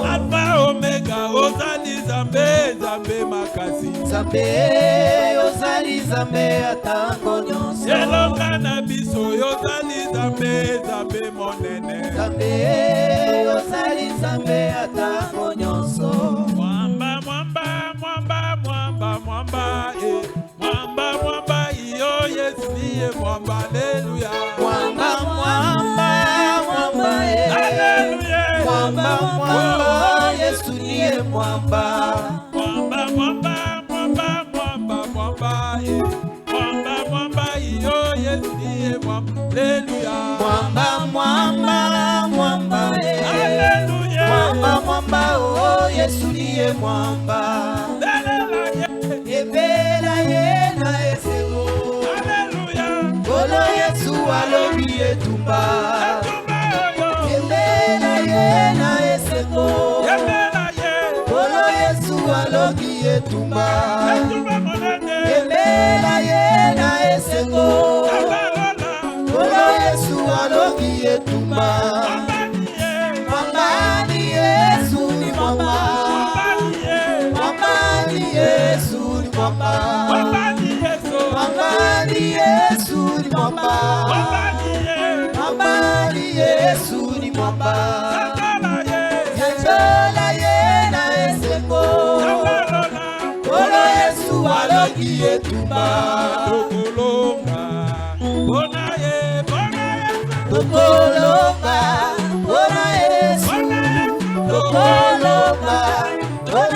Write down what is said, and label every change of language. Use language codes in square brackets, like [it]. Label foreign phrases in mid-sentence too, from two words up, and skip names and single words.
[ln] Alpha Omega ozali Zambe Zambe makasi Zambe ozali Zambe tango nyoso Yelonga na biso yozali Zambe Zambe monene Zambe ozali Zambe tango nyoso [sw] Mwamba mwamba mwamba mwamba mwamba mwamba mwamba iyo Yesu niye mwamba haleluya Mwamba mwamba mwamba haleluya Mwamba mwamba Yesu niye mwamba Mwamba mwamba mwamba mwamba mwamba mwamba mwamba iyo Yesu niye mwamba haleluya Mwamba mwamba mwamba haleluya Mwamba mwamba oh Yesu niye mwamba [ln] Ebela ye na esego [sw] haleluya [ln] Kolo Yesu alobi etumba Ebela ye na esego Kolo Yesu alobi etumba Ebela ye na esego Kolo Yesu alobi etumba [sw] Mwamba ni Yesu ni mwamba Mwamba ni Yesu ni mwamba Mwamba ni Yesu ni mwamba Mwamba ni Yesu ni mwamba [ln] Yanjola ye na esengo Kolo Yesu alogi etumba Tokolonga Bona Yesu Tokolonga Bona